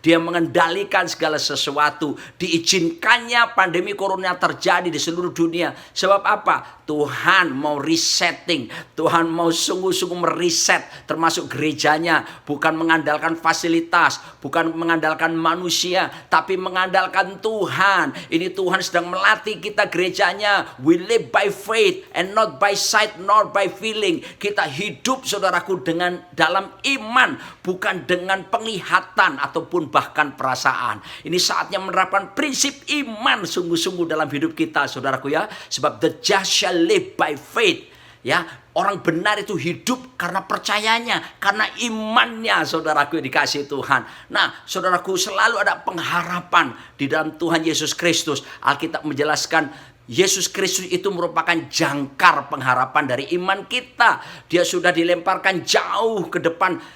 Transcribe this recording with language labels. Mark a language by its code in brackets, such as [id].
[id] Dia mengendalikan segala sesuatu. Diizinkannya pandemi corona terjadi di seluruh dunia. Sebab apa? Tuhan mau resetting. Tuhan mau sungguh-sungguh meriset termasuk gerejanya. Bukan mengandalkan fasilitas, bukan mengandalkan manusia, tapi mengandalkan Tuhan. Ini Tuhan sedang melatih kita gerejanya. [en] We live by faith and not by sight nor by feeling. [id] Kita hidup, saudaraku, dengan dalam iman, bukan dengan penglihatan ataupun bahkan perasaan. Ini saatnya menerapkan prinsip iman sungguh-sungguh dalam hidup kita, saudaraku, ya. [en] Sebab the just shall live by faith. [id] Ya, orang benar itu hidup karena percayanya, karena imannya, saudaraku yang dikasihi Tuhan. Nah, saudaraku, selalu ada pengharapan di dalam Tuhan Yesus Kristus. Alkitab menjelaskan Yesus Kristus itu merupakan jangkar pengharapan dari iman kita. Dia sudah dilemparkan jauh ke depan